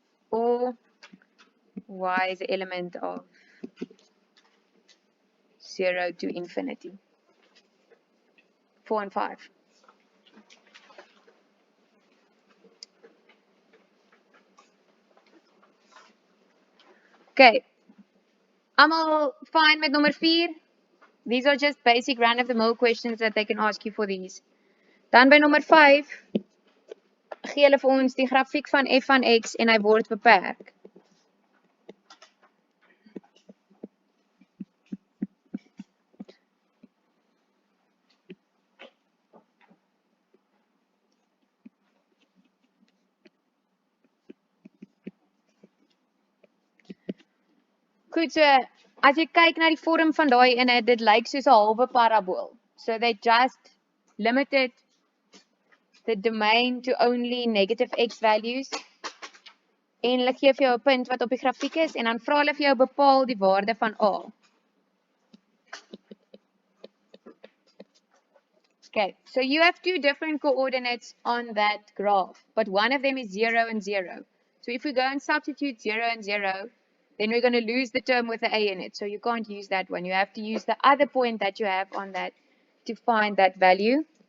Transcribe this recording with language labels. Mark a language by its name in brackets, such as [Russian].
[English] Or y is the element of 0 to infinity. 4 and 5. [Afrikaans] Okay. Almal fine met nummer 4? [English] These are just basic run-of-the-mill questions that they can ask you for these. [Afrikaans] Dan by nummer 5 gee hulle vir ons die grafiek van f van x en hy word beperk. Goed, so as jy kyk na die vorm van daai ene, dit lyk soos 'n halwe parabool. [English] So they just limited the domain to only negative x values. [Afrikaans] En hulle gee vir jou 'n punt wat op die grafiek is en dan vra hulle vir jou bepaal die waarde van a. [English] Okay, so you have two different coordinates on that graph, but one of them is 0 and 0. So if we go and substitute 0 and 0, then we're going to lose the term with the a in it. So you can't use that one. You have to use the other point that you have on that to find that value.